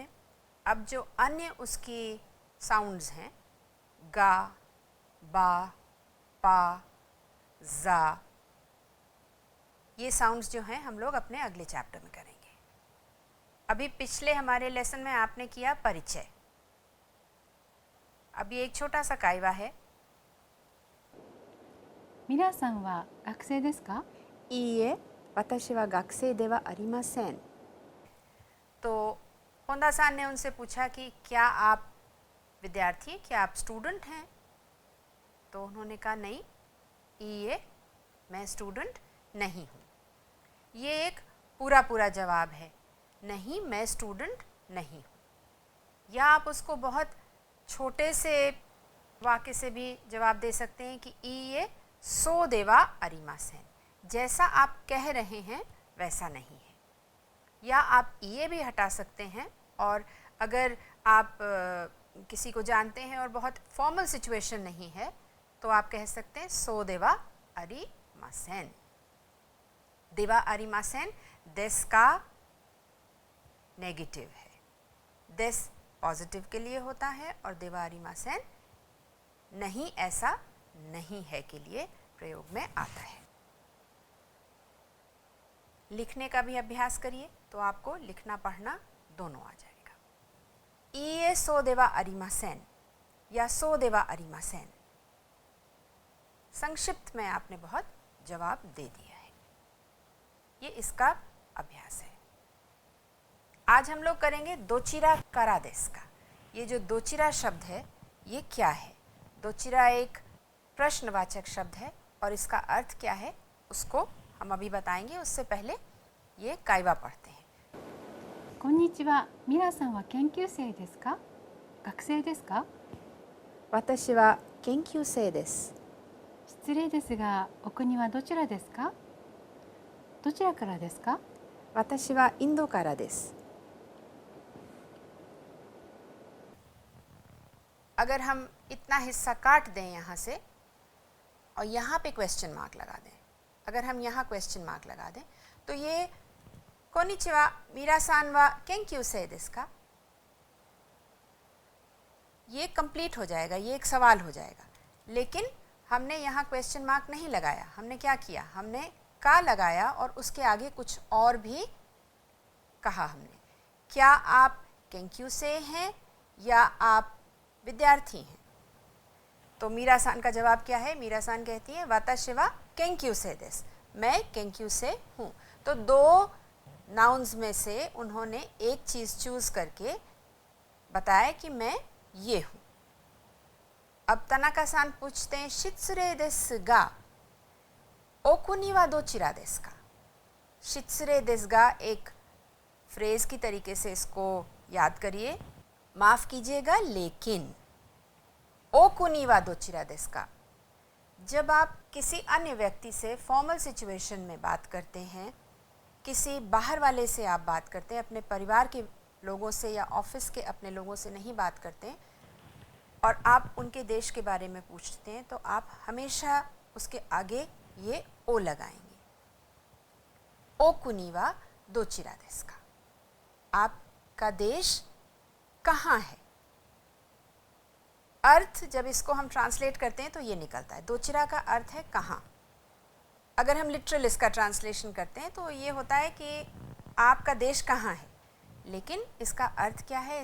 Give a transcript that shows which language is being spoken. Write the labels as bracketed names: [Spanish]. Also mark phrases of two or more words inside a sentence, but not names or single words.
[Hindi] अब जो अन्य उसकी साउंड्स हैं, गा, बा, पा, जा, ये साउंड्स जो हैं हम लोग अपने अगले चैप्टर में करेंगे। अभी पिछले हमारे लेसन में आपने किया परिचय। अभी एक छोटा सा काइवा है। [Japanese] 皆さんは学生ですか? いいえ、私は学生ではありません। [Hindi] तो होंदा सान ने उनसे पूछा कि क्या आप विद्यार्थी हैं, क्या आप स्टूडेंट हैं? तो उन्होंने कहा नहीं, ये मैं स्टूडेंट नहीं हूँ। ये एक पूरा जवाब है, नहीं मैं स्टूडेंट नहीं हूँ। या आप उसको बहुत छोटे से वाक्य से भी जवाब दे सकते हैं कि ये [Japanese] そうではありません, [Hindi] जैसा आप कह रहे हैं वैसा नहीं है। या आप ये भी हटा सकते हैं, और अगर आप किसी को जानते हैं और बहुत फॉर्मल सिचुएशन नहीं है तो आप कह सकते हैं [Japanese] そうではありません. ではありません [Hindi] देस का नेगेटिव है, देस पॉजिटिव के लिए होता है और [Japanese] ではありません [Hindi] नहीं ऐसा नहीं है के लिए प्रयोग में आता है। लिखने का भी अभ्यास करिए तो आपको लिखना पढ़ना दोनों आ जाएगा। [Japanese] いいえ、そうではありません या そうではありません, [Hindi] संक्षिप्त में आपने बहुत जवाब दे दिया है। ये इसका अभ्यास है। आज हम लोग करेंगे [Japanese] どちらからですか. [Hindi] ये जो दोचिरा शब्द है ये क्या है? दोचिरा एक प्रश्नवाचक शब्द है और इसका अर्थ क्या है उसको हम अभी बताएंगे। उससे पहले ये काइवा पढ़ते हैं। [Japanese] こんにちは。ミラさんは研究生ですか？学生ですか？私は研究生です。失礼ですが、お国はどちらですか？どちらからですか？私はインドからです。 [Hindi] अगर हम इतना हिस्सा काट दें यहाँ से और यहाँ पे क्वेश्चन मार्क लगा दें, अगर हम यहाँ क्वेश्चन मार्क लगा दें तो ये [Japanese] こんにちは ミラさんは研究生ですか, [Hindi] ये कंप्लीट हो जाएगा, ये एक सवाल हो जाएगा। लेकिन हमने यहाँ क्वेश्चन मार्क नहीं लगाया। हमने क्या किया? हमने का लगाया और उसके आगे कुछ और भी कहा हमने। क्या आप केंक्यूसेई हैं या आप विद्यार्थी हैं? तो मीरा-सान का जवाब क्या है? मीरा-सान कहती है [Japanese] 私は研究生です, [Hindi] मैं केंक्यूसेई हूँ। तो दो नाउन्स में से उन्होंने एक चीज़ चूज़ करके बताया कि मैं ये हूँ। अब तनाका-सान पूछते हैं [Japanese] 失礼ですが お国はどちらですか. 失礼ですが [Hindi] एक फ्रेज की तरीके से इसको याद करिए। माफ़ कीजिएगा लेकिन [Japanese] お国はどちらですか, [Hindi] जब आप किसी अन्य व्यक्ति से फॉर्मल सिचुएशन में बात करते हैं, किसी बाहर वाले से आप बात करते हैं, अपने परिवार के लोगों से या ऑफिस के अपने लोगों से नहीं बात करते और आप उनके देश के बारे में पूछते हैं, तो आप हमेशा उसके आगे ये ओ लगाएंगे। [Japanese] お国はどちらですか, [Hindi] आपका देश कहाँ है? अर्थ जब इसको हम ट्रांसलेट करते हैं तो ये निकलता है। दोचिरा का अर्थ है कहाँ। अगर हम लिटरल इसका ट्रांसलेशन करते हैं तो ये होता है कि आपका देश कहाँ है, लेकिन इसका अर्थ क्या है?